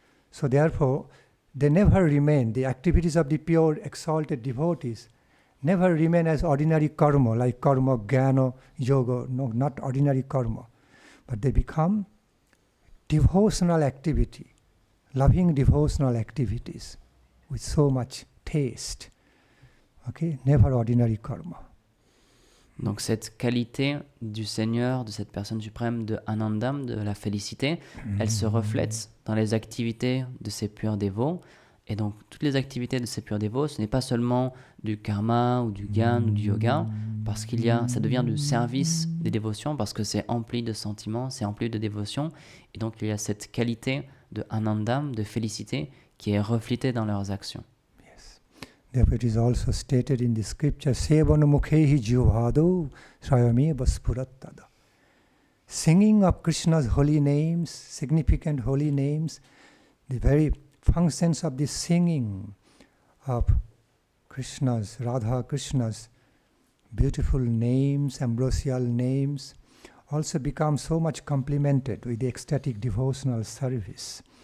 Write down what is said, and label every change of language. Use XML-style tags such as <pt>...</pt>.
<en>So therefore, they never remain, the activities of the pure exalted devotees never remain as ordinary karma, like karma, jnana, yoga, no, not ordinary karma. But they become devotional activity, loving devotional activities with so much taste. Okay, never ordinary karma.</en> <fr>Donc cette qualité du Seigneur, de cette personne suprême, de Anandam, de la félicité, elle se reflète dans les activités de ces purs dévots. Et donc toutes les activités de ces purs dévots, ce n'est pas seulement du karma ou du gyan ou du yoga, parce ça devient du service des dévotions, parce que c'est empli de sentiments, c'est empli de dévotion. Et donc il y a cette qualité de Anandam, de félicité, qui est reflétée dans leurs actions.</fr> <en>Therefore, it is also stated in the scripture,</en> <sa>Sevana mukhehi jivhado swayameva spurattada.</sa> <en>Singing of Krishna's holy names, significant holy names, the very functions of the singing of Krishna's, Radha Krishna's beautiful names, ambrosial names, also become so much complemented with the ecstatic devotional service.</en>